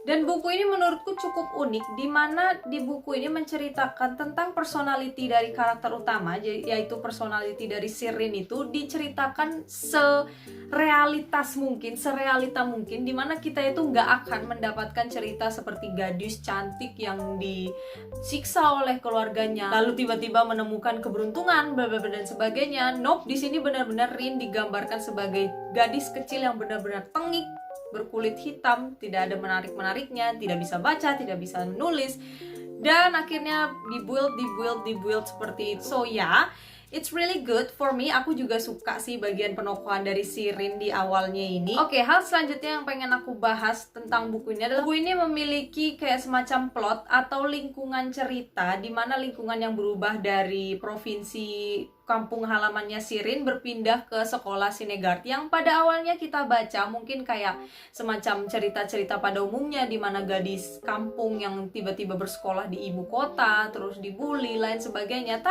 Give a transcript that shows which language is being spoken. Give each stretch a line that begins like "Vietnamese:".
Indonesian: Dan buku ini menurutku cukup unik, dimana di buku ini menceritakan tentang personality dari karakter utama, yaitu personality dari Rin itu diceritakan serealitas mungkin, serealita mungkin, dimana kita itu nggak akan mendapatkan cerita seperti gadis cantik yang disiksa oleh keluarganya lalu tiba-tiba menemukan keberuntungan bla bla bla dan sebagainya. Nope, di sini benar-benar Rin digambarkan sebagai gadis kecil yang benar-benar tengik, berkulit hitam, tidak ada menarik-menariknya, tidak bisa baca, tidak bisa menulis, dan akhirnya dibuild seperti itu.
English: So ya, it's really good for me.
Indonesian: Aku juga suka sih bagian penokohan dari Rin di awalnya ini. Oke, hal selanjutnya yang pengen aku bahas tentang buku ini adalah buku ini memiliki kayak semacam plot atau lingkungan cerita, di mana lingkungan yang berubah dari provinsi kampung halamannya Rin berpindah ke sekolah Sinegard, yang pada awalnya kita baca mungkin kayak semacam cerita-cerita pada umumnya, di mana gadis kampung yang tiba-tiba bersekolah di ibu kota, terus dibully, lain sebagainya.